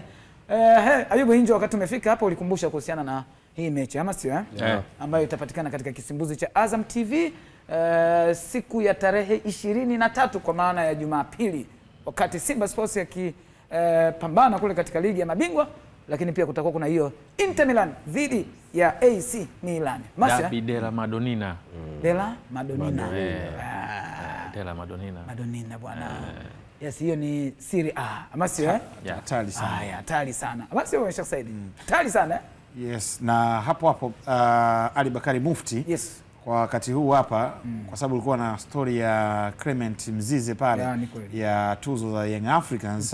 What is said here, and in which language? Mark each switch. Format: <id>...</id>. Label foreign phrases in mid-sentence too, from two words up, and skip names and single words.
<sw>Ayubu Hinjo, wakati umefika hapa ulikumbusha kuhusiana na hii mechi ama sio ambayo itapatikana katika kisimbuzi cha Azam TV siku ya tarehe 23 kwa maana ya Jumapili, wakati Simba Sports yakipambana kule katika ligi ya mabingwa, lakini pia kutakuwa kuna hiyo Inter Milan dhidi ya AC Milan. Derby della Madonnina. Della Madonnina. Della Madonnina. Madonnina bwana. Yes, hiyo ni Serie A. Ama sio hatari sana. Hatari sana. Ama sio Sheikh Said? Hatari sana. Yes, na hapo Ali Bakari Mufti. Yes. Kwa wakati huu hapa kwa sababu ulikuwa na story ya Clement Mzize pale ya tuzo za Young Africans.</sw>